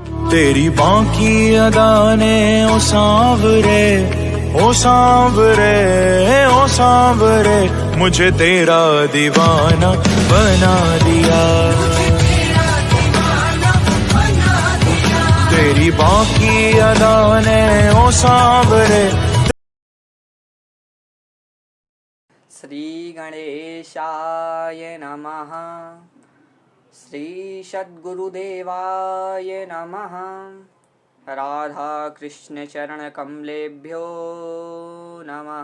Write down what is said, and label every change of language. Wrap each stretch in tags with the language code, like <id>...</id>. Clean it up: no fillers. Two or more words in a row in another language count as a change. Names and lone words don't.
<hi>तेरी बाकी अदा ने ओ सांवरे, ओ सांवरे, ओ सांवरे, मुझे तेरा दीवाना बना दिया। तेरी बाकी अदा ने ओ सांवरे।</hi> <sa>श्री गणेशाय नमः। श्री सद्गुरुदेवाय नमः। राधा कृष्ण चरण कमलेभ्यो नमः।</sa>